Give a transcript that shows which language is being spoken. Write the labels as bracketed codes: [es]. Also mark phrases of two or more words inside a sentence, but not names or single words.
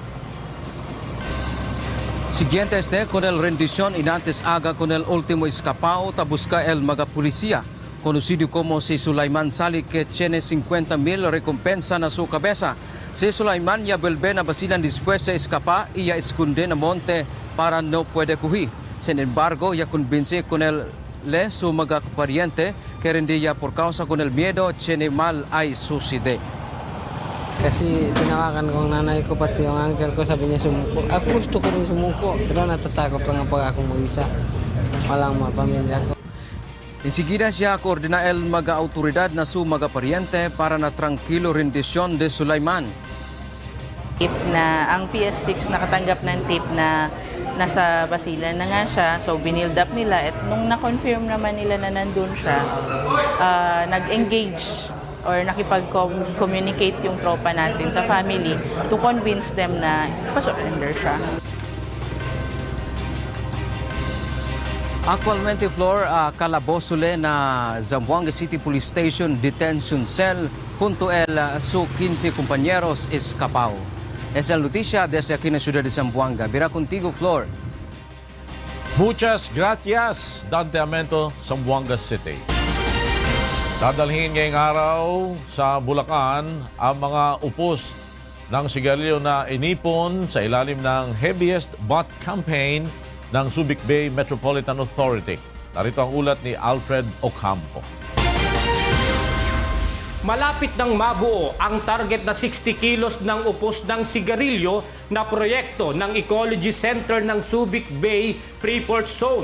[cbk] Siguiente con el rendición inantes aga con el último escapado busca el mga policía, conocido como si Sulaiman Salik que tiene 50,000 recompensa na su cabeza. Si Sulaiman ya vuelve na Basilan después se escapa y ya esconde na monte para no puede coger. Sin embargo, ya convence con el su mga pariente que hindi ya por causa con el miedo tiene mal ay suicide. [tl] Kasi tinawakan ko ang nanay ko pati yung uncle ko, sabi niya sumuko. Ako gusto ko rin sumuko, pero natatakot lang pag ako mag-isa. Walang mga pamilya ko. [cbk] Enseguida siya koordina el mga autoridad na su mga pariente para na tranquilo rendisyon de Sulaiman. [tl] Tip na ang PS6 nakatanggap ng tip na nasa Basilan na nga siya, so binild up nila at nung na-confirm naman nila na nandun siya, nag-engage or nakipag-communicate yung tropa natin sa family [en] to convince them [tl] na pa-surrender siya. [cbk] Actualmente, Flor, calabozole na Zamboanga City Police Station Detention Cell junto el su 15 compañeros escapao. Es el noticia desde aquí en la ciudad de Zamboanga. Vira contigo, Flor. Muchas gracias, Dante Amento, Zamboanga City. [tl] Dadalhin ngayong araw sa Bulacan ang mga upos ng sigarilyo na inipon sa ilalim ng [en] heaviest butt campaign [tl] ng Subic Bay Metropolitan Authority. Narito ang ulat ni Alfred Ocampo. Malapit nang mabuo ang target na 60 kilos ng upos ng sigarilyo na proyekto ng Ecology Center ng Subic Bay Freeport Zone.